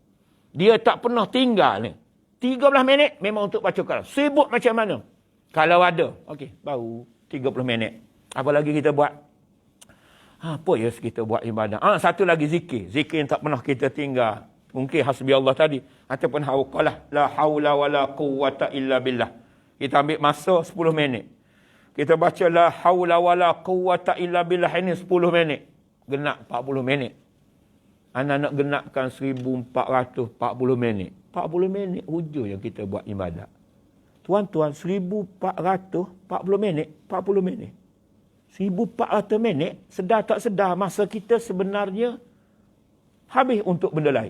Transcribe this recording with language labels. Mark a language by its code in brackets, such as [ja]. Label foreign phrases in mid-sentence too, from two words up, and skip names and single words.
[ms] Dia tak pernah tinggal ni. 13 minit memang untuk baca Quran. Sibuk macam mana? Kalau ada, okey, baru 30 minit. Apa lagi kita buat? Apa ya kita buat ibadah? Satu lagi zikir. Zikir yang tak pernah kita tinggal. Mungkin [ar] حسبي الله [ms] tadi. Ataupun hauqalah. [ar] لا حول ولا قوة إلا بالله. [ms] Kita ambil masa 10 minit. Kita baca [ar] لا حول ولا قوة إلا بالله [ms] ini 10 minit. Genap 40 minit. Anda nak genapkan 1440 minit. 40 minit hujung yang kita buat ibadat. Tuan-tuan, 1440 minit, 40 minit. 1400 minit, sedar tak sedar masa kita sebenarnya habis untuk benda lain.